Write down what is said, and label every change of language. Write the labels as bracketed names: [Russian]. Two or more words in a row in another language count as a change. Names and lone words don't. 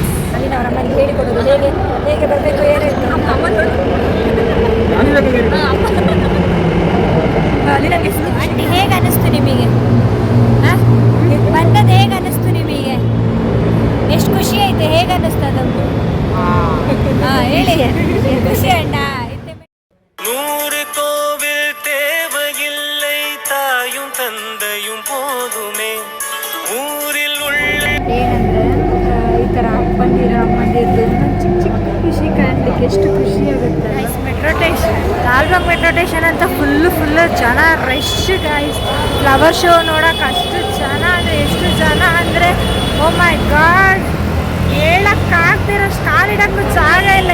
[Kannada] ಅಲ್ಲಿ ಅವರ ಅಮ್ಮನಿಗೆ ಹೇಳಿಕೊಡೋದು ಹೇಗೆ ಹೇಗೆ ಬರಬೇಕು ಏನಿತ್ತು ಅಲ್ಲಿ ನನಗೆ ಆಂಟಿ ಹೇಗೆ ಅನ್ನಿಸ್ತು ನಿಮಗೆ? ಬಂದದ್ದು ಹೇಗೆ ಅನ್ನಿಸ್ತು ನಿಮಗೆ? ಎಷ್ಟು ಖುಷಿ ಐತೆ, ಹೇಗೆ ಅನ್ನಿಸ್ತದ? ಹಾಂ ಹೇಳಿ, ಖುಷி ಅಣ್ಣ. [Tamil] நூறு கோவில் தேவையில்லை தாயும் தந்தையும் போதுமே ஊரில் உள்ள [Kannada] ಏನಂದರೆ ಈ ಥರ ಅಮ್ಮಂದಿರದು ಚಿಕ್ಕ ಚಿಕ್ಕ ಖುಷಿ ಕಾಣಲಿಕ್ಕೆ ಎಷ್ಟು ಖುಷಿ ಆಗುತ್ತೆ. [English] metro station, [Kannada] ಲಾಲ್ಬಾಗ್ ಮೆಟ್ರೋ ಸ್ಟೇಷನ್ ಅಂತ ಫುಲ್ಲು ಜನ [English] rush guys. flower show [Kannada] ನೋಡೋಕೆ ಅಷ್ಟು ಜನ ಅಂದರೆ ಎಷ್ಟು ಜನ ಅಂದರೆ [English] oh my god, [Kannada] ಹೇಳಕ್ಕಾಗ್ದಿರೋಷ್ಟು ಕಾಲಿಡೋಕ್ಕೂ ಜಾಗ ಇಲ್ಲ.